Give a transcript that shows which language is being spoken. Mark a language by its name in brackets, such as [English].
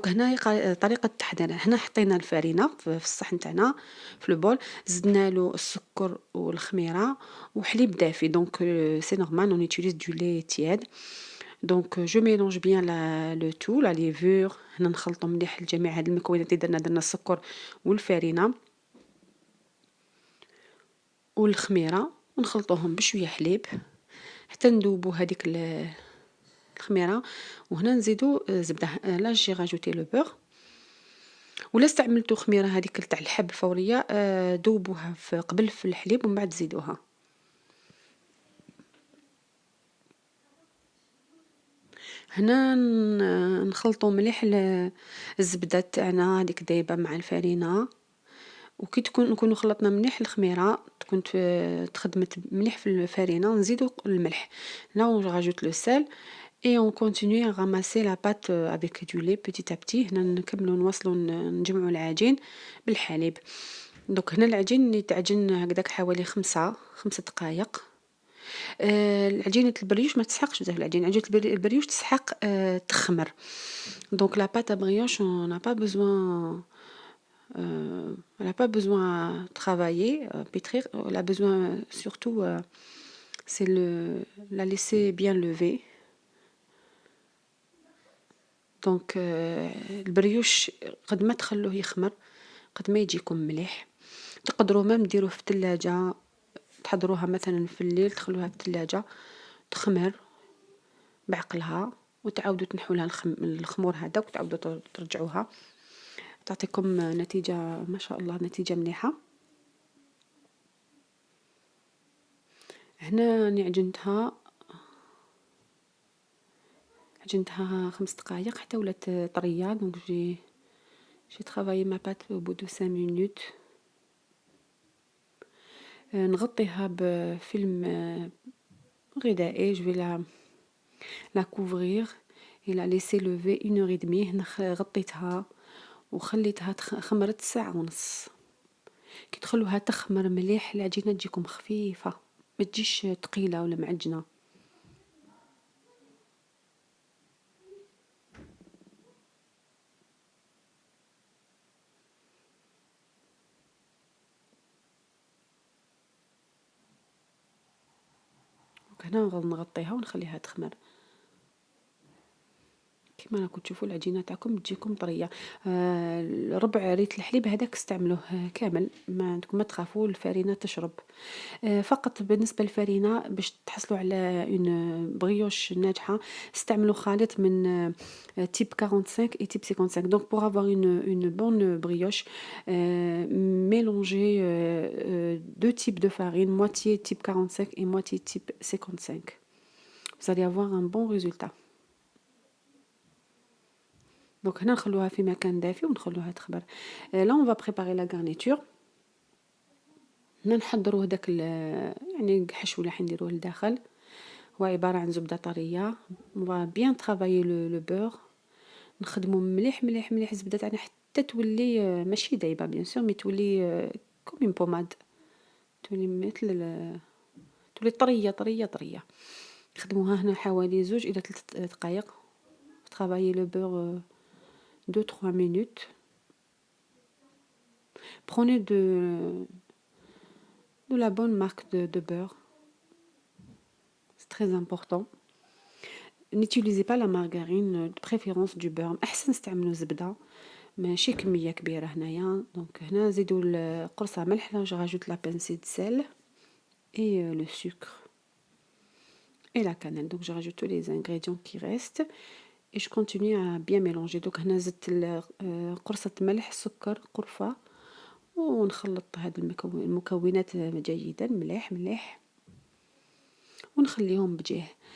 [Arabic] دوك هنا طريقة التحضير، هنا حطينا الفرينة في الصحن تاعنا في البول، زدنا له السكر والخميرة وحليب دافي. دونك سي نورمال [French] on utilise du lait tiède. Donc je mélange bien le tout, la levure. [Arabic] هنا نخلطوا مليح الجميع هاد المكونات اللي درنا السكر والفرينة والخميرة، ونخلطوهم بشوية حليب حتى نذوبوا هذيك الخميرة. وهنا نزيدو زبدة. [French] لا جي راجوتي لو بور، [Arabic] ولا استعملتو خميرة هذيك تاع الحب الفورية ذوبوها قبل في الحليب ومن بعد زيدوها. هنا نخلطو مليح الزبدة تاعنا هذيك دايبة مع الفرينة، وكي نكونو خلطنا مليح الخميرة تكون تخدمت مليح في الفرينة، نزيدو الملح. [French] Là on rajoute le sel et on continue à ramasser la pâte avec du lait petit à petit. [Arabic] هنا نكملو نواصلو نجمعو العجين بالحليب. دوك هنا العجين يتعجن هكذاك حوالي 5 دقائق. العجينة البريوش ما تسحقش بزاف، عجينة البريوش تسحق تخمر. [French] Donc la pâte à brioche on n'a pas besoin elle n'a pas besoin à travailler, pétrir. Elle a besoin surtout c'est la laisser bien lever. [Arabic] دونك البريوش قد ما تخلوه يخمر قد ما يجيكم مليح. تقدروا مام ديروه في الثلاجة، تحضروها مثلا في الليل تخلوها في الثلاجة تخمر بعقلها، وتعاودوا تنحوا لها الخمور هذاك وتعاودوا ترجعوها، تعطيكم نتيجة ما شاء الله، نتيجة مليحة. هنا راني عجنتها 5 دقائق حتى ولات طرية. [French] دونك j'ai travaillé ma pâte au bout de 5 minutes. [Arabic] نغطيها بفيلم غذائي. [French] je vais la couvrir et la laisser lever 1h30. [Arabic] هنا غطيتها وخليتها خمرت ساعة ونص. كي تخلوها تخمر مليح العجينة تجيكم خفيفة، ما تجيش ثقيلة ولا معجنة. هنا نغطيها ونخليها تخمر. كما راكم تشوفوا العجينه تاعكم تجيكم طريه. ربع ريت الحليب هذاك استعملوه كامل، ما تخافوا الفرينه تشرب. فقط بالنسبه للفرينه باش تحصلوا على [French] اون بريوش [Arabic] ناجحه استعملوا خليط من [French] type 45 et type 55. Donc pour avoir une bonne brioche, mélangez deux types de farine, moitié type 45 et moitié type 55. Vous allez avoir un bon résultat. [Arabic] دونك هنا نخلوها في مكان دافي ونخلوها تخمر. [French] لا اون فا بريباري لا غارنيتور. [Arabic] هنا نحضروا هداك يعني الحشو اللي راح نديروه لداخل. هو عبارة عن زبدة طرية. [French] on va bien travailler le beurre. [Arabic] نخدمو مليح مليح مليح الزبدة تاعنا حتى تولي ماشي دايبة [French] بيان سور، مي تولي كوم اون بوماد، [Arabic] تولي مثل تولي طرية طرية طرية. نخدموها هنا حوالي 2 إلى 3 دقايق. [French] travailler le beurre 2-3 minutes. Prenez de la bonne marque de beurre. C'est très important. N'utilisez pas la margarine, de préférence du beurre. [Arabic] أحسن استعملوا زبدة، ماشي كمية كبيرة هنايا. دونك هنا نزيدوا قرصة ملح. [French] là je rajoute la pincée de sel et le sucre et la cannelle. Donc je rajoute tous les ingrédients qui restent et je continue à bien mélanger. [Arabic] donc هنا زدت قرصة ملح، سكر، قرفة، ونخلط هاد المكونات جيدا مليح مليح ونخليهم بجيه.